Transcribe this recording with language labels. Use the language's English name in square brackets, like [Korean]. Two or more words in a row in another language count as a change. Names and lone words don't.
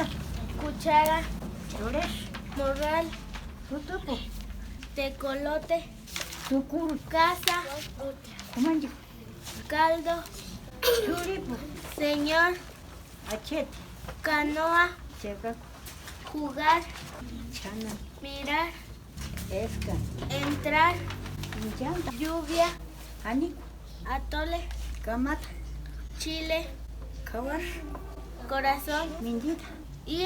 [Spanish] cuchara, [Purepecha] Chores. [Spanish] morral, [Purepecha] Tutupo. [Spanish] tecolote, [Purepecha] Tukuru. [Spanish] casa, [Purepecha] Kumanji. [Spanish] caldo, [Purepecha] Churipo. [Spanish] señor, [Purepecha] Achet. [Spanish] canoa, [Purepecha] Cheka. [Spanish] jugar, [Purepecha] Chana. [Spanish] mirar, [Purepecha] Esca. [Spanish] entrar, [Purepecha] Inchanta. [Spanish] lluvia, [Purepecha] Ani. [Spanish] atole, [Purepecha] Kamata. [Spanish] chile, [Purepecha] Kawar. [Spanish] corazón, [Purepecha] Minjita. [Spanish] ir,